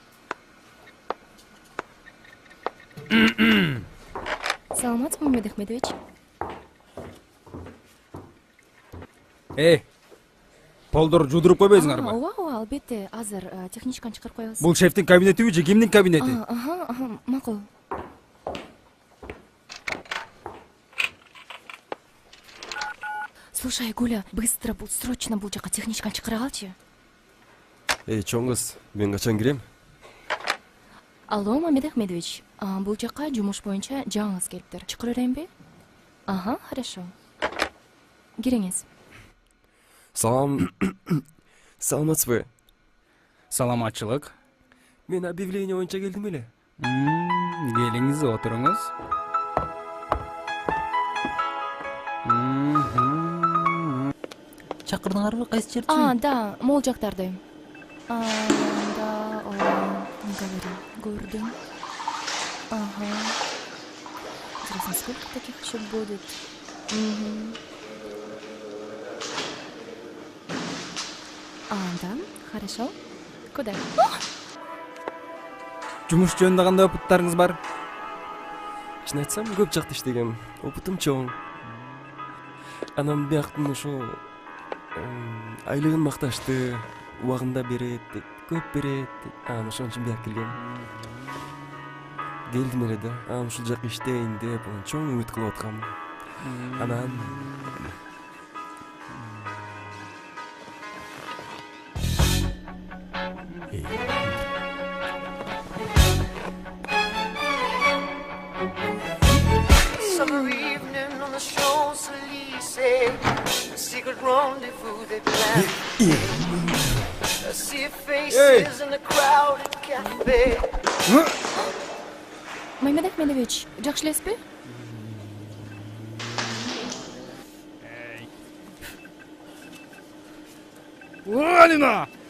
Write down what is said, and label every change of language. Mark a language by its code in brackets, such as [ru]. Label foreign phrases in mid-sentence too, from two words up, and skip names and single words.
[ky] Саламатсызбы, Мамед Ахмедович? Полдор жудуруп койбойсуңарбы? Ооба, албетте, азыр техничканы чыгарып коебуз. Бул шефтин кабинетиби же кимдин кабинети? Макул. [ru] Слушай, Гуля, быстро, срочно [ky] бул жака техничканы чыгара калчы. Чоң кыз, мен качан кирем? Алло, Мамед Ахмедович, бул жака жумуш боюнча жаңыңыз келиптир. Чыгара берейинби? Хорошо. Кириңиз. Саламатсызбы? Саламатчылык. Мен объявление боюнча келдим эле. Келиңиз, отуруңуз. Чакырдыңарбы, кайсы жерден? Да, могул жактарды. [ru] Да, говори, [ky] көрдүм. [ru] Интересно, сколько таких еще будет? Да, хорошо. Куда? [ky] Жумуш жөнүндө кандай опыттарыңыз бар? Чын айтсам, көп жакта иштегем. Опытым чоң. Анан бияктын ошо айлыгын макташты, убагында берет, көп берет. Анан ошон үчүн бияк келгем. Келдим эле да. Анан ушул жака иштейин деп, чоң үмүт кылып аткам. Анан [en] Summer evening on the Champs-Élysées, a secret rendezvous they planned. I see faces in the crowded cafe. [ky] Мамед Ахмедович, жакшы элесизби? Алина!